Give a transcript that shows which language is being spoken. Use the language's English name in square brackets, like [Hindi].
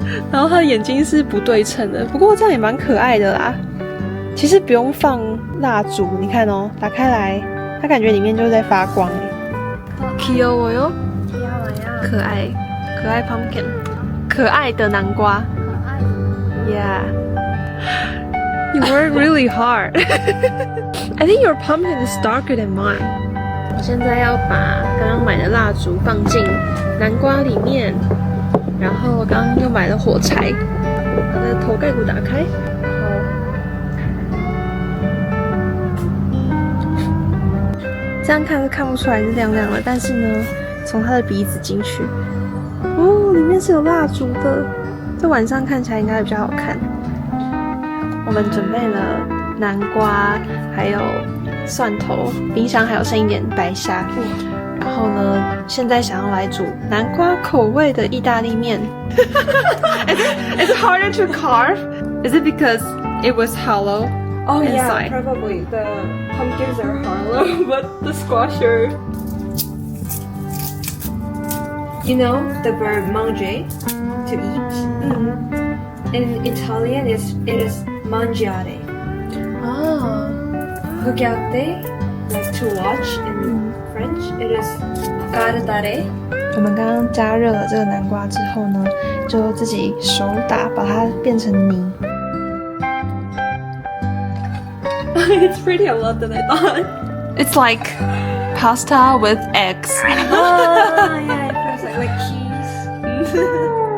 [Chinese] 然后它的眼睛是不对称的，不过这样也蛮可爱的啦。其实不用放蜡烛，你看哦，打开来，它感觉里面就是在发光哎。 [Korean] 귀여워요？ [Chinese] 可爱，可爱 pumpkin， 可爱的南瓜。 [English] Yeah.You work really hard. I think your pumpkin is darker than mine. [Chinese] 我现在要把刚刚买的蜡烛放进南瓜里面，然后我刚刚又买了火柴，把它的头盖骨打开，这样看是看不出来是亮亮的，但是呢，从它的鼻子进去，哦，里面是有蜡烛的，这晚上看起来应该比较好看。我们准备了南瓜，还有蒜头，冰箱还有剩一点白虾。然后呢，现在想要来煮南瓜口味的意大利面。 [English] Is it harder to carve? Is it because it was hollow? Oh inside? yeah, probably. The pumpkins are hollow, but the squash are... You know the verb manger, to eat? Mm-hmm. In Italian, it is mangiare. Ah. Regardare, like to watch in French, it is guardare. [Chinese] 我们刚刚加热了这个南瓜之后呢，就自己手打把它变成泥。 [English] It's pretty a lot than I thought. It's like pasta with eggs. Yeah, it feels like cheese.